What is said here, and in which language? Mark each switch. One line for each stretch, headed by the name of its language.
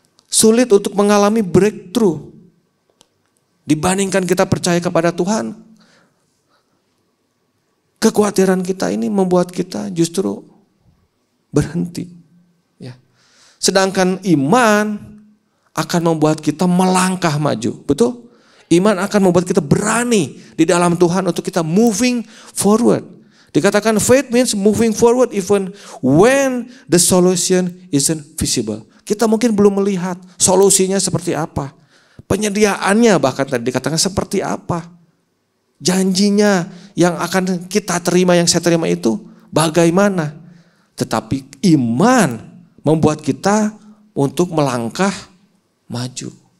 Indonesian: Sulit untuk mengalami breakthrough. Dibandingkan kita percaya kepada Tuhan, kekhawatiran kita ini membuat kita justru berhenti. Ya. Sedangkan iman akan membuat kita melangkah maju. Betul? Iman akan membuat kita berani di dalam Tuhan untuk kita
English: moving forward. Dikatakan faith means moving forward even when the solution isn't visible.
Indonesian: Kita mungkin belum melihat solusinya seperti apa. Penyediaannya bahkan tadi dikatakan seperti apa. Janjinya yang akan kita terima, yang saya terima itu bagaimana. Tetapi iman membuat kita untuk melangkah maju.